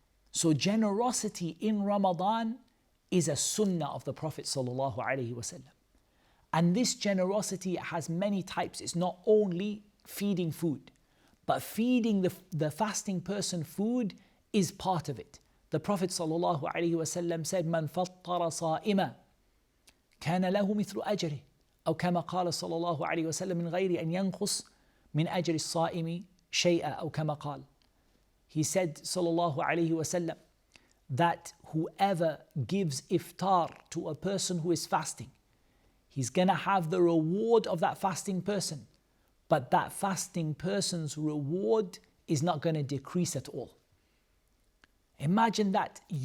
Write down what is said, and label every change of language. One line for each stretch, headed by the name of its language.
English: So generosity in Ramadan is a sunnah of the Prophet sallallahu alaihi wasallam. And this generosity has many types. It's not only feeding food, but feeding the fasting person food is part of it. The Prophet sallallahu alaihi wasallam said,
Arabic: "Man fattara sa'ima كان له مثل أجره أو كما قال صلى الله عليه وسلم من غير أن ينقص من أجر الصائم شيئا أو كما قال."
English: He said sallallahu alaihi wasallam that whoever gives iftar to a person who is fasting, he's going to have the reward of that fasting person, but that fasting person's reward is not going to decrease at all. Imagine that.